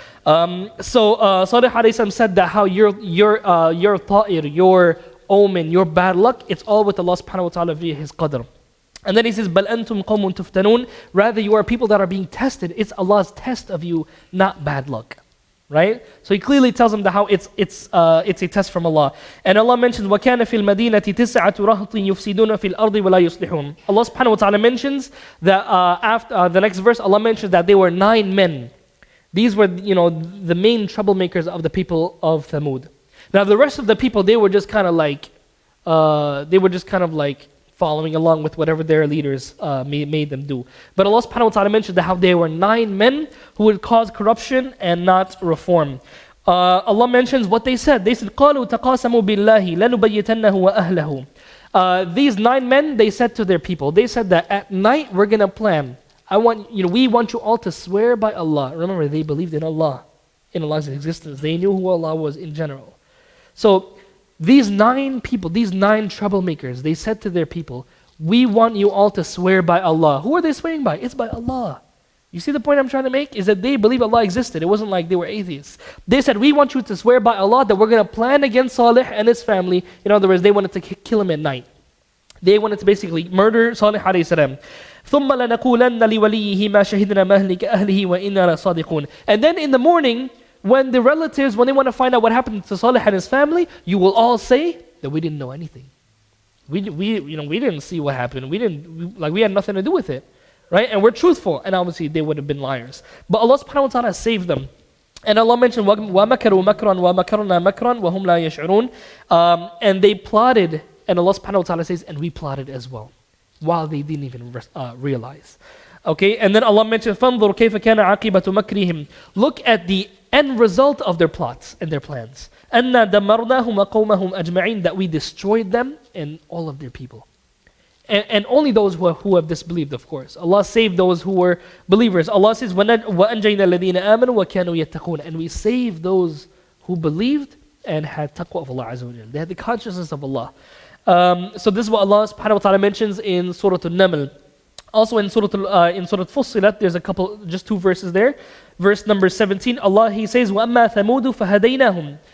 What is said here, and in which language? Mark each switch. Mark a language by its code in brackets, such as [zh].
[en] So Salih alayhi salam said that how your ta'ir, your omen, your bad luck, it's all with Allah subhanahu wa ta'ala via His qadr. And then he says, [ar] بَلْ أَنْتُمْ قَوْمٌ تُفْتَنُونَ. [en] Rather, you are people that are being tested. It's Allah's test of you, not bad luck. Right? So he clearly tells them that how it's a test from Allah. And Allah mentions, [ar] وَكَانَ فِي الْمَدِينَةِ تِسْعَةُ رَهْطٍ يُفْسِدُونَ فِي الْأَرْضِ وَلَا يُصْلِحُونَ. [en] Allah subhanahu wa ta'ala mentions that after the next verse, Allah mentions that there were 9 men. These were, the main troublemakers of the people of Thamud. Now the rest of the people, they were just kind of like following along with whatever their leaders made them do. But Allah subhanahu wa ta'ala mentioned that how there were 9 men who would cause corruption and not reform. Allah mentions what they said. They said, [ar] قَالُوا تَقَاسَمُوا بِاللَّهِ لَنُبَيِّتَنَّهُ وَأَهْلَهُ. [en] These 9 men, they said to their people, they said that at night we're going to plan. We want you all to swear by Allah. Remember, they believed in Allah, in Allah's existence. They knew who Allah was in general. So these 9 people, these 9 troublemakers, they said to their people, we want you all to swear by Allah. Who are they swearing by? It's by Allah. You see the point I'm trying to make? Is that they believe Allah existed. It wasn't like they were atheists. They said, we want you to swear by Allah that we're going to plan against Salih and his family. In other words, they wanted to kill him at night. They wanted to basically murder Salih alayhi salam. [ar] ثُمَّ لَنَقُولَنَّ لِوَلِيِّهِ مَا شَهِدْنَا مَهْلِكَ أَهْلِهِ وَإِنَّا لَصَادِقُونَ. [en] And then in the morning, when the relatives, when they want to find out what happened to Salih and his family, you will all say that we didn't know anything. We didn't see what happened. We had nothing to do with it, right? And we're truthful. And obviously they would have been liars. But Allah subhanahu wa ta'ala saved them. And Allah mentioned, [ar] وَمَكَرُوا مَكْرًا وَمَكَرْنَا مَكْرًا وَهُمْ لَا يَشْعُرُونَ. [en] And they plotted, and Allah subhanahu wa ta'ala says, and we plotted as well, while they didn't even realize. Okay, and then Allah mentioned, [ar] فَانظُرْ كَيْفَ كَانَ عَاقِبَةُ مَكْرِهِمْ. [en] Look at the end result of their plots and their plans. [ar] أَنَّا دَمَّرْنَاهُمْ وَقَوْمَهُمْ أَجْمَعِينَ. [en] That we destroyed them and all of their people. And only those who have disbelieved, of course. Allah saved those who were believers. Allah says, [ar] وَأَنْجَيْنَا الَّذِينَ آمَنُوا وَكَانُوا يَتَّقُونَ. [en] And we saved those who believed and had taqwa of Allah Azza wa Jal. They had the consciousness of Allah. So this is what Allah subhanahu wa ta'ala mentions in Surah Al-Naml. Also in Surah Fussilat, there's just 2 verses there. Verse number 17, Allah, He says, [ar] وَأَمَّا ثَمُودُ فَهَدَيْنَاهُمْ.